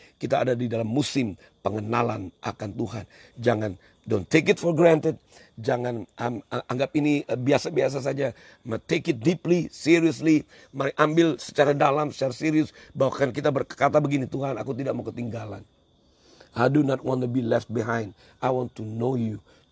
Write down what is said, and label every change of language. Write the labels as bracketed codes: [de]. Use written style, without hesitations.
[id] Kita ada di dalam musim pengenalan akan Tuhan. [en] Don't take it for granted. [id] Jangan anggap ini biasa-biasa saja. [en] Take it deeply, seriously. [id] Mari ambil secara dalam, secara serius. Bahkan kita berkata begini, Tuhan, aku tidak mau ketinggalan. [en] I do not want to be left behind. I want to know you